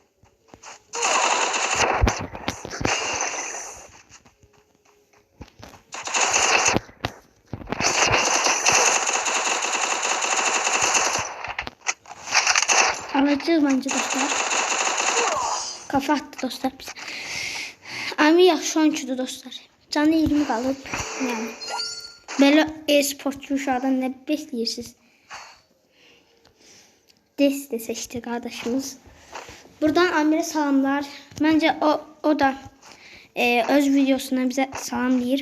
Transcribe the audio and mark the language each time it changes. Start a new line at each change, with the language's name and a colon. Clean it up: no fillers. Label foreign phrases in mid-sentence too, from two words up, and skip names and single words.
Turkish: Alacağız bence dostlar. Kafa attı dostlar bize.
Azerbaijani: Amir yaxşı oyuncudur dostlar. Canı 20 qalıb. Yəni. Belə e-sportçu uşaqdan nə bekləyirsiniz?
Turkish: Deste seçti kardeşimiz.
Azerbaijani: Buradan Amir'e salamlar. Bence o da öz videosuna bize salam deyir.